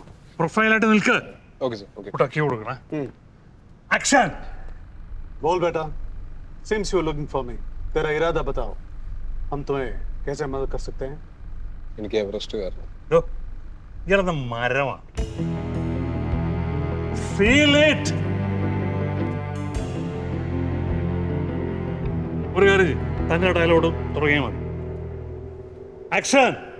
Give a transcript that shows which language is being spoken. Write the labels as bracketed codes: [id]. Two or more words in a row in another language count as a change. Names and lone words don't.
[ml] പ്രൊഫൈലായിട്ട് നിൽക്ക്. [en] Okay sir. Okay. [ml] കുട്ടാക്കി കൊടുക്കണേ. ആക്ഷൻ. [hi] बोल बेटा. [en] Seems you are looking for me. [hi] तेरा इरादा बताओ. हम तुम्हें कैसे मदद कर सकते हैं? [ml] എനിക്ക് എവറസ്റ്റ് കയറണം. ഇയാളെന്ന മരമാണ്. [en] feel it. [ml] ഒരു കാര്യം തന്നെ ഡയലോഗ് തുടങ്ങിയാൽ മതി. ആക്ഷൻ.